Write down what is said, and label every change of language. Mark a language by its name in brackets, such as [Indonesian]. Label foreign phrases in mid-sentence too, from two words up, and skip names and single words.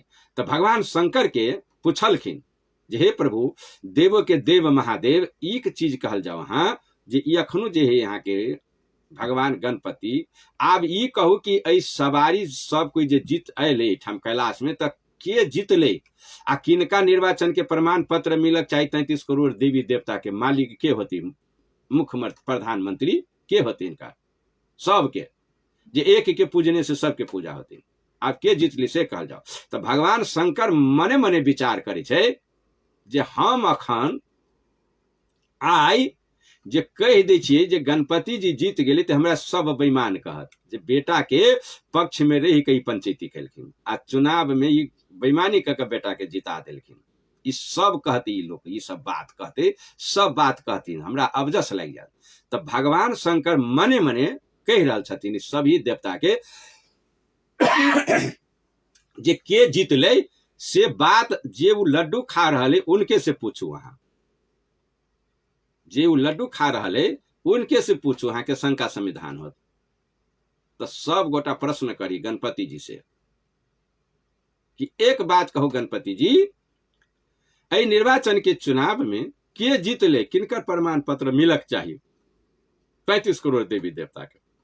[Maithili] तो भगवान शंकर के पूछलखिन जे हे प्रभु देव के देव महादेव, एक चीज कहल जाओ हाँ जे अखनो जे है यहाँ के भगवान गणपति, आब ई कहू कि ऐ सवारी सब कोई जे जीत अले ठाम कैलाश में, तो के जीत ले आ किनका निर्वाचन के प्रमाण पत्र मिलक चाहे 33 करोड़ देवी देवता के मालिक के होती, मुख्यमंत्री प्रधानमंत्री के होते, इनका सबके जे एक के पूजने से सबके पूजा होती, आप के जीत ली से कहल जाओ। तो भगवान शंकर मने मने विचार करे छे जे हम अखन आइ जे कह दै छियै जे गणपति जी जीत गेलै तऽ हमरा सब बेईमान कहत जे बेटा के पक्ष में रहि के ई पंचायती केलखिन आ चुनाव में ई बेईमानी कऽ के बेटा के जिता देलखिन। ई सब कहते, ई लोग ई सब बात कहते, सब बात कहथिन, हमरा अवजस लागि जात। तऽ भगवान शंकर मने मने कह रहल छथिन ई सभी देवता के जे के जीतले से बात जे वो लड्डू खा रहे उनके से पूछू, अहाँ जे वो लड्डू खा रहे उनके से पूछू, अहाँ के शंका समाधान होत। तो सब गोटा प्रश्न करी गणपति जी से कि एक बात कहो गणपति जी, एहि निर्वाचन के चुनाव में के जीतले, किनकर प्रमाण पत्र मिलक चाहिए 35 करोड़ देवी देवता के।